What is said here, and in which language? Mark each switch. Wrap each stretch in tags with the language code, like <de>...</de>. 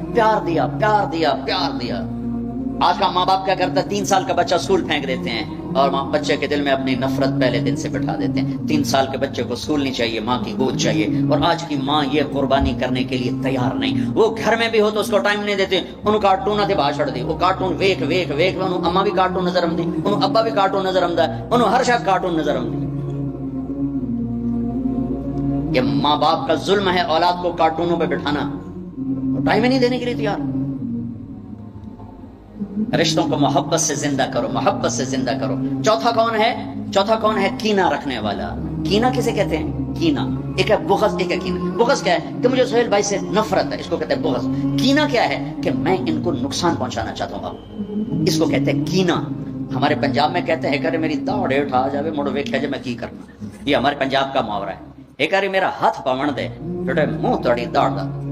<ur>پیار دیا. آج کا ماں باپ کیا کرتا ہے؟ 3 سال کا بچہ اسکول پھینک دیتے ہیں اور بچے کے دل میں اپنی نفرت پہلے دن سے بٹھا دیتے ہیں. 3 سال کے بچے کو اسکول نہیں چاہیے، ماں کی گود چاہیے. اور آج کی ماں یہ قربانی کرنے کے لیے تیار نہیں. وہ گھر میں بھی ہو تو اس کو ٹائم نہیں دیتے.</ur> <pa>انہوں کارٹون تے باہر چھڑ دی، وہ کارٹون ویک انہوں اما بھی کارٹون نظر آمدی، انہوں ابا بھی کارٹون نظر آمدا، انہوں ہر شخص کارٹون نظر آمدی.</pa> <ur>یہ ماں باپ کا ظلم ہے اولاد کو کارٹونوں پہ بٹھانا، ٹائم ہی نہیں دینے کے لیے تیار. رشتوں کو محبت سے زندہ کرو، محبت سے زندہ کرو۔ چوتھا کون ہے؟ کینہ رکھنے والا۔ کینہ کسے کہتے ہیں؟ کینہ ایک ہے بغض، ایک ہے کینہ۔ بغض کیا ہے؟ کہ مجھے سہیل بھائی سے نفرت ہے، اس کو کہتے ہیں بغض۔ کینہ کیا ہے؟ کہ میں ان کو نقصان پہنچانا چاہتا ہوں، اس کو کہتے ہیں کینہ۔ ہمارے پنجاب میں کہتے ہیں کہ</ur> <pa>میری داڑ اٹھا جاوے مڑ ویکھیا جے میں کی کرنا،</pa> <ur>یہ ہمارے پنجاب کا محاورہ ہے۔</ur> <pa>ایک باری میرا ہاتھ پاون دے جڑے منہ توڑی داڑ دا۔</pa>